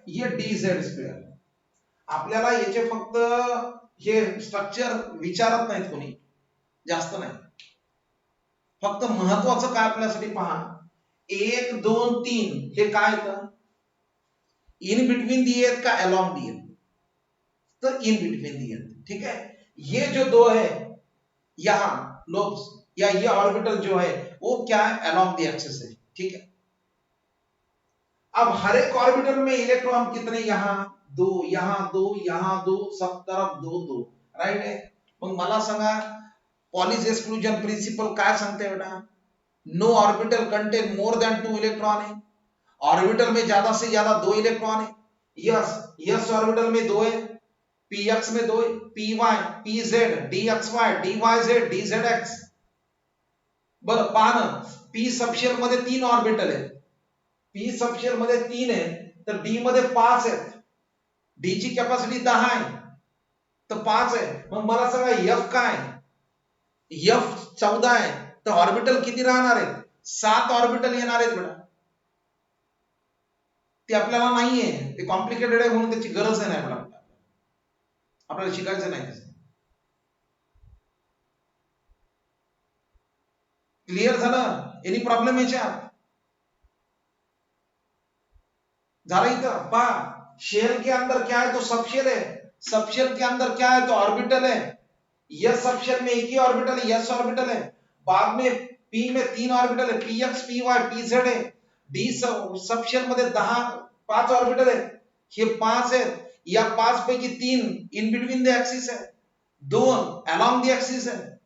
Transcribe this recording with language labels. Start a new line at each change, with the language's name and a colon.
Marathi: ये D Z square, आपल्याला याचे फक्त हे स्ट्रक्चर विचारत नाहीत कोणी, जास्त नाही, फक्त महत्वाचं काय आपल्यासाठी पहा, 1 2 3 हे काय येतं,
Hindi: इन बिटवीन दिए का अलोंग दिए, तो इन बिटवीन दिए, ठीक है। ये जो दो है यहां लोब्स या ये ऑर्बिटल जो है वो क्या है, अलोंग द एक्सिस है, ठीक है। अब हर एक ऑर्बिटल में इलेक्ट्रॉन कितने, यहां 2, यहां 2, यहां 2, सब तरफ 2 2, राइट है।
Marathi: मग मला सांगा पॉलिस एक्सक्लूजन प्रिंसिपल काय सांगते बेटा,
English: no orbital contain more than 2 electron
Marathi: है,
Hindi: ऑर्बिटल में ज्यादा से ज्यादा 2 इलेक्ट्रॉन है। यस, यस ऑर्बिटल में 2 है,
Marathi: पी एक्स में 2 है, P Wai, P Z, D x Wai, D Wai Z, D Z x, बरं पान पी सबशेल मध्ये 3 ऑर्बिटल आहे, पी सबशेल मध्ये 3 आहे, तर डी मध्ये 5 आहेत, डी ची कॅपॅसिटी 10 आहे, तर 5 आहे। मग मला सांगा एफ काय, एफ 14 आहे, तर ऑर्बिटल किती राहणार आहेत, 7 ऑर्बिटल येणार आहेत बेटा। ते आपल्याला नाहीये, ते कॉम्प्लिकेटेड आहे म्हणून त्याची गरज नाही बेटा, आपल्याला शिकायचं नाही। क्लियर झालं, एनी प्रॉब्लेम याच्यात झाला इथं पा,
Hindi: शेल के अंदर क्या है तो सबशेल है, सबशेल के अंदर क्या है तो ऑर्बिटल है, यस सबशेल में एक ही ऑर्बिटल है, यस ऑर्बिटल है, बाद में पी में 3 ऑर्बिटल है, P x P Y P Z है, डी सबशेल मध्ये 5 ऑर्बिटल है,
Marathi: हे 5 आहेत, या 5 पैकी 3
Hindi: इन बिटवीन द एक्सिस है, 2 अलोंग द एक्सिस है।